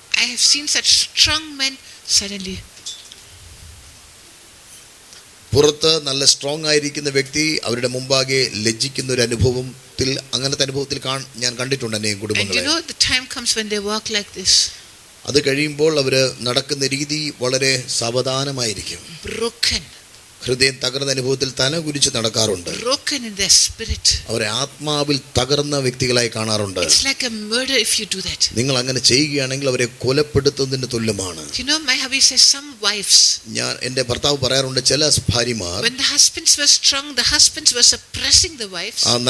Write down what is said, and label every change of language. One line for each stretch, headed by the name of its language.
English: I have seen such strong men suddenly.
Malayalam: പുറത്ത് നല്ല strong ആയിരിക്കുന്ന വ്യക്തി അവരുടെ മുമ്പാകെ ലജ്ജിക്കുന്ന ഒരു അനുഭവത്തിൽ, അങ്ങനത്തെ അനുഭവത്തിൽ ഞാൻ കണ്ടിട്ടുണ്ട് അനേകം കുടുംബങ്ങളെ.
English: And you know, the time comes when they walk like this.
Malayalam: അത് കഴിയുമ്പോൾ അവര് നടക്കുന്ന രീതി വളരെ സാവധാനമായിരിക്കും.
English: Broken.
Malayalam: ഹൃദയം തകർന്ന അനുഭവത്തിൽ തല കുരിച്ച് നടക്കാറുണ്ട്.
English: Broken in their spirit.
Malayalam: അവരെ ആത്മാവിൽ തകർന്ന വ്യക്തികളായി കാണാറുണ്ട്.
English: It's like a murder if you do that.
Malayalam: നിങ്ങൾ അങ്ങനെ ചെയ്യുകയാണെങ്കിൽ അവരെ കൊലപ്പെടുത്തുന്നതിന് തുല്യമാണ്.
English: You know, my hubby says some wives,
Malayalam: എന്റെ ഭർത്താവ് പറയാറുണ്ട്, ചില ഭാര്യമാർ,
English: when the husbands were strong, the husbands were suppressing the wives.